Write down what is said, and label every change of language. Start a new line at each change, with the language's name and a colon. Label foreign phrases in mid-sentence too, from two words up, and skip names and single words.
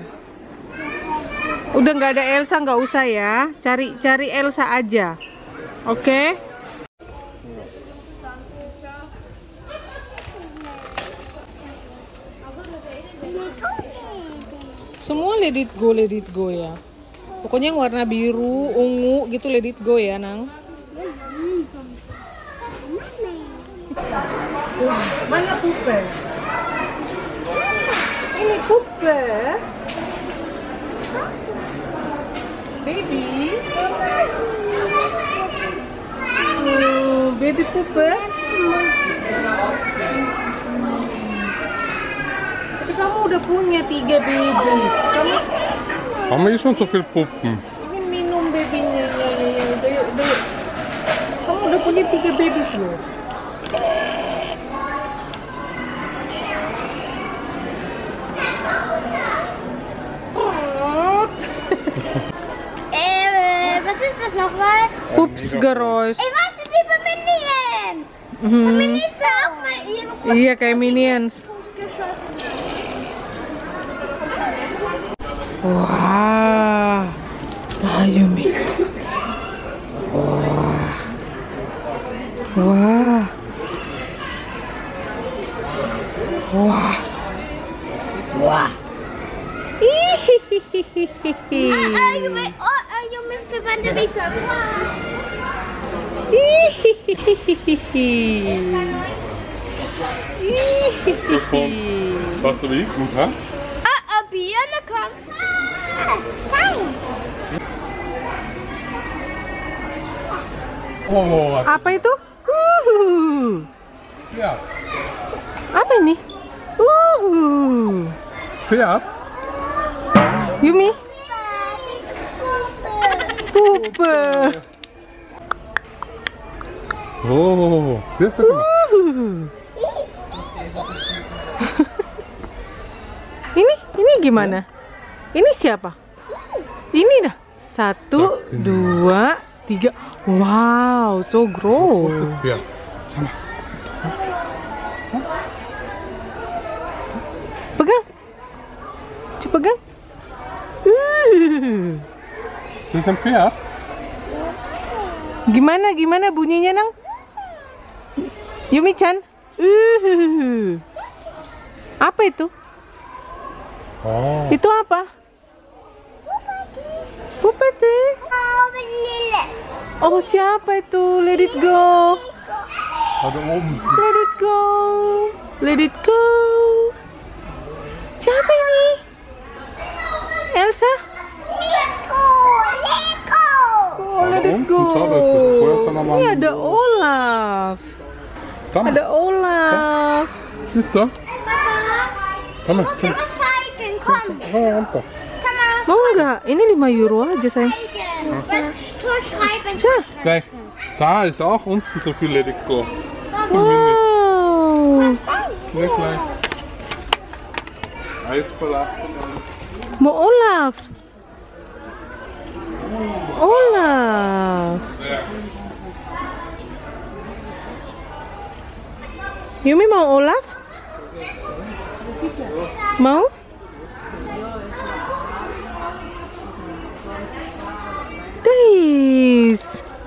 Indonesian: Udah nggak ada Elsa, nggak usah ya. Cari Elsa aja. Oke? Semua
English: let it go
Indonesian: ya. Pokoknya yang warna biru, ungu gitu
English: let it go
Indonesian: ya, Nang. Mana pupe? Ini pupe.
English: Baby. Oh, baby pooper.
Indonesian: Tapi kamu udah punya 3 babies.
German: Haben wir schon so viel Puppen?
Indonesian: Ingin minum babynya. Udah. Kamu udah punya 3 babies loh.
German: Was ist das nochmal? Pupsgeräusch. Ey, was ist wie bei Minions? Bei Minions war auch mal ihre
Indonesian: Iya kayak Minions.
German: Pups geschossen. Wah, Yumi. Wah. Hihihihihi.
English: You missed the one to be surprised.
German: Was du willst, ha? Biene kommt. Stein. Oh,
Indonesian: Apa itu?
German: ja.
Indonesian: Apa ini?
German: Pferd? Yumi? Puppe. Oh, das ist gut.
Indonesian: Ini gimana? Ini siapa? Ini dah. 1, 2, 3.
English: Wow, so gross.
German: Pferd.
Indonesian: Pegang. Coba pegang.
German: Das ist ein Pferd?
Indonesian: Gimana bunyinya, Nang? Yumi-chan. Apa itu? Oh. Itu apa? Pupete.
German: Oh, Vanille.
Indonesian: Oh, siapa itu?
English: Let it go.
German: Da oben.
English: Let it go. Let it go.
Indonesian: Siapa ini? Elsa? Lego.
English: Oh, let it
German: unten,
English: go.
German: schau, das ist vorher von der Wand.
Indonesian: Ini ada Olaf.
German: Komm,
Indonesian: Ada Olaf.
German: siehst du? Komm, Was zeigen? Komm. runter. Komm mal.
Indonesian: Mau nggak? Ini 5 euro aja, sayang.
German: Was zu schreiben? Cah. Gleich. Da ist auch unten so viel Let It Go. Wow. Nicht gleich. Eisballast.
Indonesian: Mau Olaf. Olaf. Yumi mau Olaf? Mau? Guys.